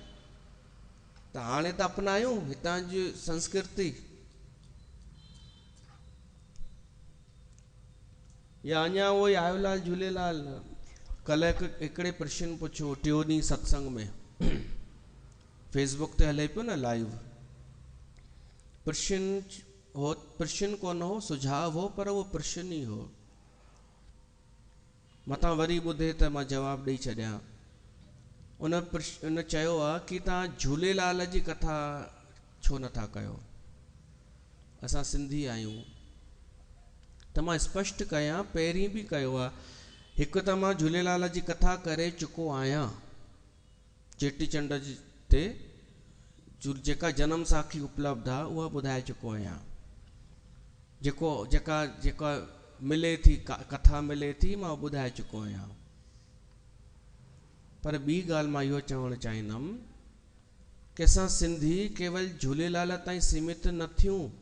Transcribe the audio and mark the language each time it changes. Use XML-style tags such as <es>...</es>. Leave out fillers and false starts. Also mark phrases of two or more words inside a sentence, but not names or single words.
<sd>त हाणे त अपनायूं हितां जी संस्कृति। या अञा उहो आयोलाल झूलेलाल कल्ह हिकिड़े प्रश्न पुछो टियों ॾींहुं सत्संग में, फेसबुक ते हले पियो न लाइव। प्रश्न कोन हो, सुझाव हो, पर उहो प्रश्न ई हो। मतां वरी ॿुधे त मां जवाबु ॾेई छॾियां। उन चयो आहे कि तव्हां झूलेलाल जी कथा छो नथा कयो। असां सिंधी आहियूं त मां स्पष्ट कयां, पहिरीं बि कयो आहे। हिकु त मां झूलेलाल जी कथा करे चुको आहियां, चेटीचंड ते जेका जनम साखी उपलब्ध आहे उहा ॿुधाए चुको आहियां। जेका मिले थी, कथा मिले थी, मां ॿुधाए चुको आहियां। पर ॿी ॻाल्हि मां इहो चवणु चाहींदुमि कि असां सिंधी केवल झूलेलाल ताईं सीमित न थियूं।</sd>